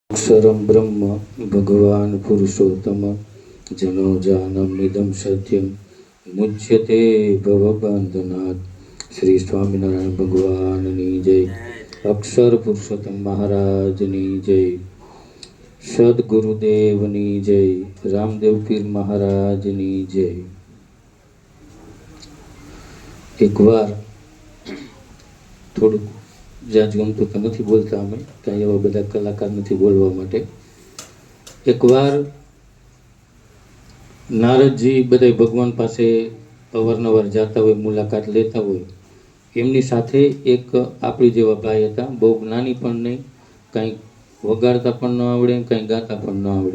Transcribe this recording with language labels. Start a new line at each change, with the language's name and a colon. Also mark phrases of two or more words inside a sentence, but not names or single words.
Sanskrit: अक्षरं ब्रह्म भगवान् पुरुषोत्तम जनो जानमिदं सत्यं मुच्यते भवबंधनात्।
Gujarati: શ્રી સ્વામિનારાયણ ભગવાનની જય। અક્ષર પુરુષોત્તમ મહારાજની જય। સદ્ગુરુદેવની જય। રામદેવ પીર મહારાજની જય। એક બાર થોડું જાજ ગમતું તો નથી બોલતા, અમે કાંઈ એવા બધા કલાકાર નથી બોલવા માટે. એકવાર નારદજી બધા ભગવાન પાસે અવારનવાર જતા હોય, મુલાકાત લેતા હોય. એમની સાથે એક આપણી જેવા ભાઈ હતા, બહુ જ્ઞાની પણ નહીં, કાંઈ વગાડતા પણ ન આવડે, કાંઈ ગાતા પણ ન આવડે.